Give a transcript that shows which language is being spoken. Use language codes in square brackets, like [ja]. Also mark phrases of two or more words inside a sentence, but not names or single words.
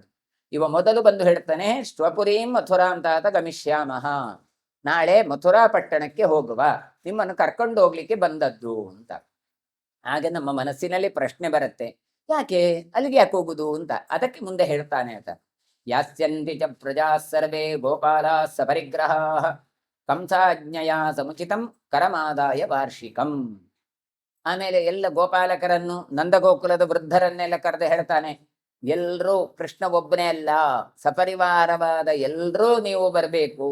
[kn] ಇವ ಮೊದಲು ಬಂದು ಹೇಳ್ತಾನೆ, [sa] ಶ್ವಪುರೀಂ ಮಥುರಾಂ ತಾತ ಗಮಿಷ್ಯಾಮಃ, [kn] ನಾಳೆ ಮಥುರಾ ಪಟ್ಟಣಕ್ಕೆ ಹೋಗುವ, ನಿಮ್ಮನ್ನು ಕರ್ಕೊಂಡು ಹೋಗ್ಲಿಕ್ಕೆ ಬಂದದ್ದು ಅಂತ. ಆಗ ನಮ್ಮ ಮನಸ್ಸಿನಲ್ಲಿ ಪ್ರಶ್ನೆ ಬರುತ್ತೆ, ಯಾಕೆ ಅಲ್ಲಿಗೆ ಯಾಕೆ ಹೋಗುದು ಅಂತ. ಅದಕ್ಕೆ ಮುಂದೆ ಹೇಳ್ತಾನೆ ಆತ, [sa] ಯಾಸ್ಯಂತಿ ಚ ಪ್ರಜಾ ಸರ್ವೇ ಗೋಪಾಲ ಸಪರಿಗ್ರಹ ಕಂಸಾಜ್ಞಯ ಸಮುಚಿತಂ ಕರಮಾದಾಯ ವಾರ್ಷಿಕಂ. [kn] ಆಮೇಲೆ ಎಲ್ಲ ಗೋಪಾಲಕರನ್ನು ನಂದಗೋಕುಲದ ವೃದ್ಧರನ್ನೆಲ್ಲ ಕರೆದು ಹೇಳ್ತಾನೆ, ಎಲ್ರೂ ಕೃಷ್ಣ ಒಬ್ಬನೇ ಅಲ್ಲ, ಸಪರಿವಾರವಾದ ಎಲ್ರೂ ನೀವು ಬರಬೇಕು.